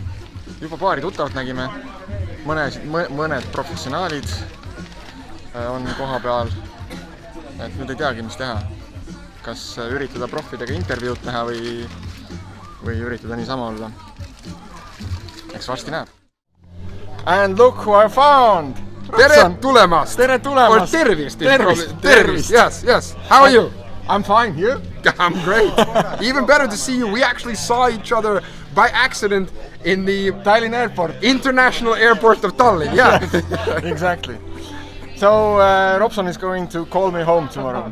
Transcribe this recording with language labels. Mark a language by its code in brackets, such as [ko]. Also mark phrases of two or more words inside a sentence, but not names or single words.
[et] Juba paari tuttavat nägime. Mõned professionaalid on koha peal. Et nüüd ei teagi, mis teha. Kas üritada profidega intervjuud teha või üritada niisama olla. Eks varsti näeb. [en] And look who I found! [et] Tere tulemast! Tere tulemast! Or tervist! Tervist! [en] Yes. How are you? I'm fine, you? I'm great. Even better to see you. We actually saw each other by accident in the Tallinn Airport. International Airport of Tallinn. Yeah. Exactly. So Robson is going to call me home tomorrow.